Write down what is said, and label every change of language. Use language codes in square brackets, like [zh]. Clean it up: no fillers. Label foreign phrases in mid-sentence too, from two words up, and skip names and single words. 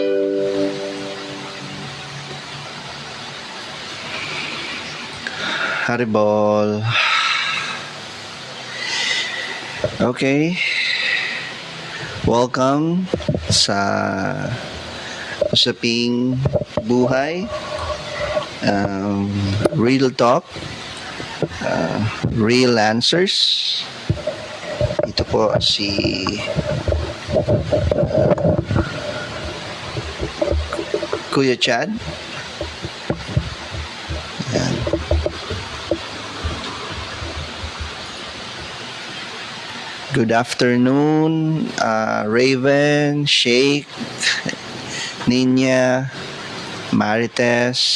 [en] Hare Maribol. Okay. [tl] Welcome sa Usaping Buhay. [en] Real talk. Real answers. [tl] Ito po si Kuya Chad. Ayan. [en] Good afternoon, Raven, Shake, Ninya, Marites.